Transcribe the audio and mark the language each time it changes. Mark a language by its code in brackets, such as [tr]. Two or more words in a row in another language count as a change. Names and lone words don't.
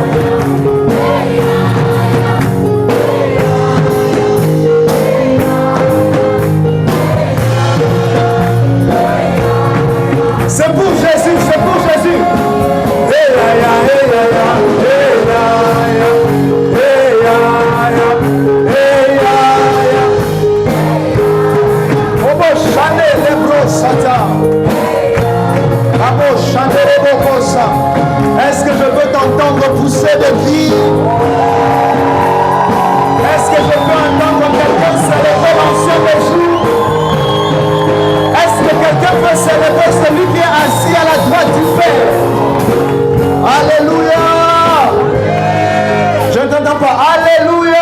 [fr] C'est pour Jésus, c'est pour Jésus. Hey ya ya, hey ya ya, hey ya ya, hey ya ya, hey ya ya. Obo chane lebro sata. Abo chane lebro kosa. Est-ce que je peux t'entendre pousser de vie? Est-ce que je peux entendre quelqu'un célébrer l'ancien des jours? Est-ce que quelqu'un peut célébrer celui qui est assis à la droite du Père? Alléluia! Je ne t'entends pas. Alléluia!